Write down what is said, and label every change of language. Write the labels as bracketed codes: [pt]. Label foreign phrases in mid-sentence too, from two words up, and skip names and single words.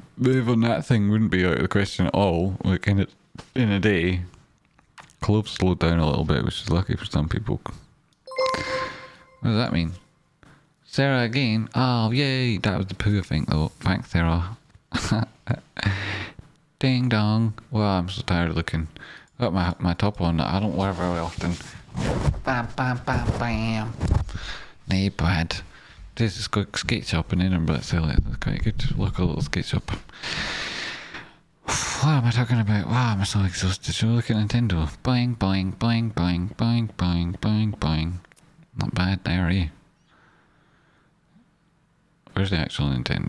[en] Move on that thing wouldn't be out of the question at all. Like in a day, Clove slowed down a little bit, which is lucky for some people. What does that mean? Sarah again. Oh yay! That was the poo, I think, though. Thanks, Sarah. Ding dong. Well, I'm so tired of looking. Got my top on. I don't wear very often. Bam bam bam bam. Nay, bad. This is got skate shop in Edinburgh, but still, it's quite good. Look, a little skate shop. What am I talking about? Wow, I'm so exhausted. So look at Nintendo. Boing, boing, boing, boing, boing, boing, boing, boing. Not bad there, are you? Where's the actual Nintendo?